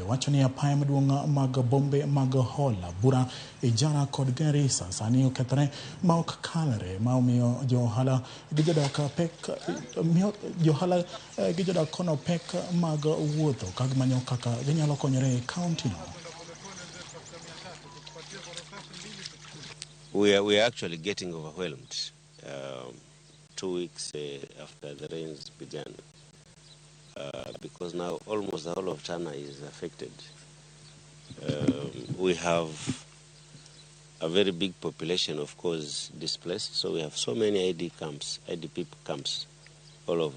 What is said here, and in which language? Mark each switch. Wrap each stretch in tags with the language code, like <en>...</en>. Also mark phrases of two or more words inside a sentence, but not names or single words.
<luo>Wacho ni apaya maduong' mag bombe mag Hola, Bura, Ijara kod Garissa sani okethore ma ok kalre ma omiyo johala gi jodak pek johala gi jodak kono pek mag wuotho kag manyo kaka ginyalo konyore e kaunti no.</luo> <en>We are actually getting overwhelmed 2 weeks after the rains began because now almost the whole of Tana is affected. We have a very big population, of course, displaced, so we have so many IDP camps all over.</en>